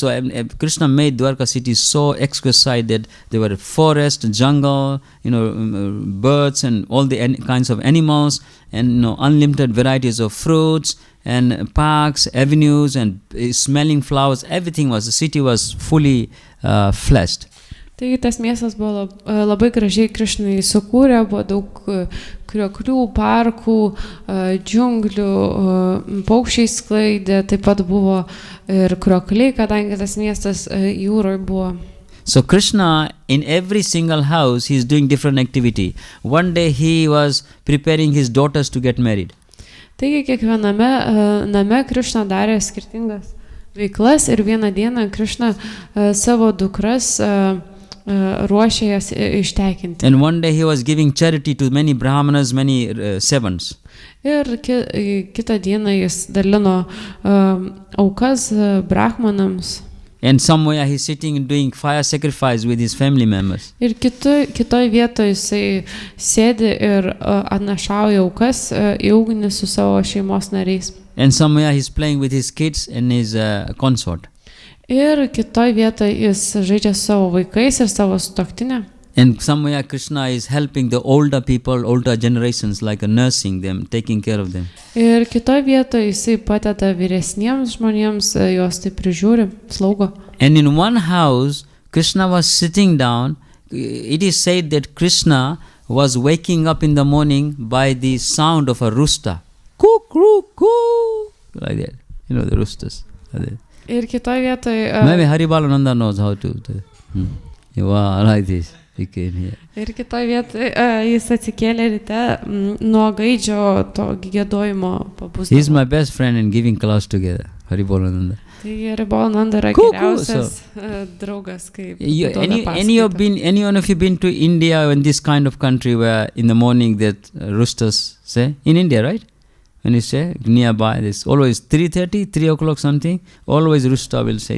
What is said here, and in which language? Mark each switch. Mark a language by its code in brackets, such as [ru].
[en] So Krishna made Dwarka city so exquisite that there were forest, jungle, birds and all the kinds of animals, and unlimited varieties of fruits and parks, avenues and smelling flowers. Everything the city was fully fleshed. [lt] Taigi tas miestas buvo labai gražiai Krishnai sukūrė, buvo daug krioklių, parkų, džiunglių, paukščiai sklaidė, taip pat buvo ir kriokliai, kadangi tas miestas jūroje buvo. [en] So Krishna, in every single house, he is doing different activity. One day he was preparing his daughters to get married. [lt] Taigi kiekviename name Krishna darė skirtingas veiklas ir vieną dieną Krishna savo dukras ruošė jas ištekinti. [en] And one day he was giving charity to many brahmanas, many servants. [lt] Ir kitą dieną jis dalino aukas brahmanams. [en] And somewhere he's sitting and doing fire sacrifice with his family members. [lt] Ir kitoj vietoje jisai sėdi ir atnašauja aukas į ugnį su savo šeimos nariais. [en] And somewhere he's playing with his kids and his consort. [lt] Ir kitoj vietoje jis žaidžia su savo vaikais ir savo sutuoktinė. [en] And somewhere Krishna is helping the older people, older generations, like nursing them, taking care of them. [lt] Ir kitoj vietoje jisai padeda vyresniems žmonėms, juos taip prižiūri, slaugo. [en] And in one house, Krishna was sitting down. It is said that Krishna was waking up in the morning by the sound of a rooster. Coo, coo, coo. Like that. You know the roosters. Like that. [lt] Ir kitoj vietoje... [en] Maybe Haribalananda knows how to. Wow, like this. He came here. [lt] Ir kitoj vietoje jis atsikėlė ryte nuo gaidžio to giedojimo pabusdavo. [en] He's my best friend in giving class together. Haribalananda. [lt] Tai Haribalananda yra geriausias draugas, kaip [en] anyone of you been to India in this kind of country where in the morning that roosters say? In India, right? When you say nearby, this always 3:30, 3 o'clock something, always rooster will say.